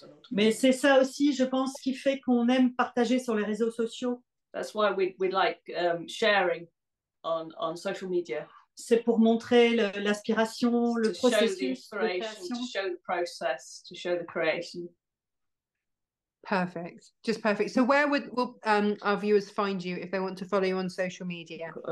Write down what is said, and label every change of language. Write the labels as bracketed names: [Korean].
[French] Mais c'est ça aussi, je pense, qui fait qu'on aime partager sur les réseaux sociaux. [English] That's why we like sharing on social media. [French] C'est pour montrer l'aspiration, le processus de création. [English] To show the process, to show the creation. Perfect, just perfect. So where will our viewers find you if they want to follow you on social media?